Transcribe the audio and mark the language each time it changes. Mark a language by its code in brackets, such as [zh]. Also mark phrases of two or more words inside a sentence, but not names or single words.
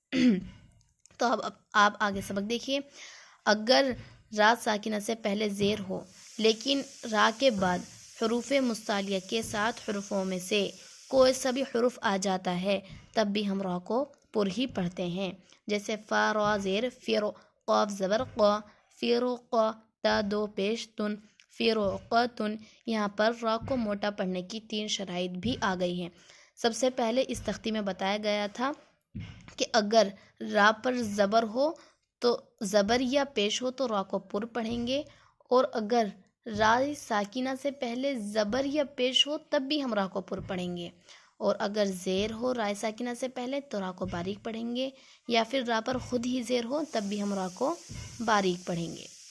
[ur] تو اب آپ آگے سبق دیکھیے۔ اگر را ساکنہ سے پہلے زیر ہو لیکن را کے بعد حروف مستعلیہ کے 7 حروفوں میں سے کوئی سا بھی حرف آ جاتا ہے تب بھی ہم را کو پر ہی پڑھتے ہیں، جیسے فا را زیر فیر، قاف زبر قا، فیرقا، تا دو پیش تن، فیرقتن۔ یہاں پر را کو موٹا پڑھنے کی 3 شرائط بھی آ گئی ہیں۔ سب سے پہلے اس تختی میں بتایا گیا تھا کہ اگر را پر زبر ہو تو زبر یا پیش ہو تو را کو پر پڑھیں گے، اور اگر را ساکنہ سے پہلے زبر یا پیش ہو تب بھی ہم را کو پر پڑھیں گے، اور اگر زیر ہو رائے ساکنہ سے پہلے تو را کو باریک پڑھیں گے، یا پھر را پر خود ہی زیر ہو تب بھی ہم را کو باریک پڑھیں گے۔